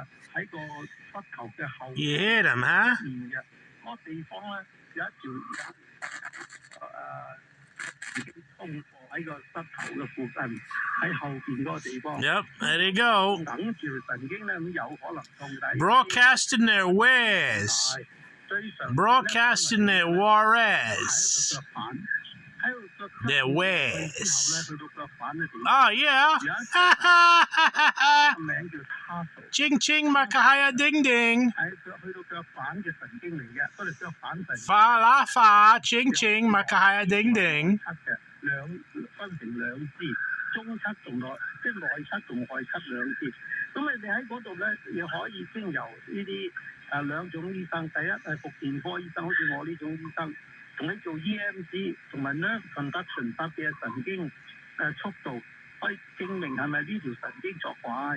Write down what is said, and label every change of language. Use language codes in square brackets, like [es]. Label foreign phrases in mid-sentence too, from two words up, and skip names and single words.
[en] You hear them, huh? Yep, there you go. Broadcasting their wares. Broadcasting their wares. Their wares. Oh, yeah. Ching ching makahaya ding ding. Fa la fa ching ching makahaya ding ding. [yue] 分成兩支，中七同內，即係內七同外七兩支。咁你哋喺嗰度咧，你可以經由呢啲兩種醫生，第一係復健科醫生，好似我呢種醫生，同你做 EMG 同埋 [en] nerve conduction [yue] 特別係神經速度，可以證明係咪呢條神經作怪。